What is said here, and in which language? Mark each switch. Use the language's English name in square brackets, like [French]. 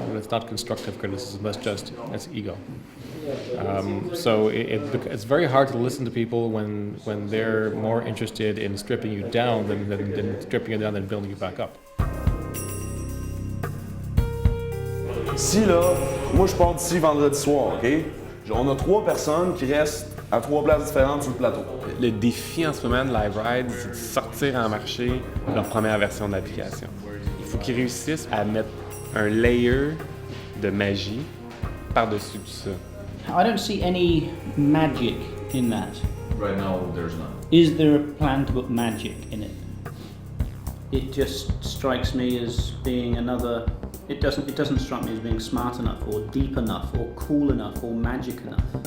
[English] And it's not constructive criticism. That's ego. So it's very hard to listen to people when they're more interested in stripping you down than stripping you down and building you back up. [French] Si là, moi je pars d'ici vendredi soir, ok? On a 3 personnes qui restent à 3 places différentes sur le plateau. Le défi en ce moment de LiveRide, c'est de sortir en marché leur première version de l'application. Il faut qu'ils réussissent à mettre un layer de magie par-dessus tout ça. [English] I don't see any magic in that. Right now, there's none. Is there a plan to put magic in it? It just strikes me as being another. It doesn't strike me as being smart enough, or deep enough, or cool enough, or magic enough.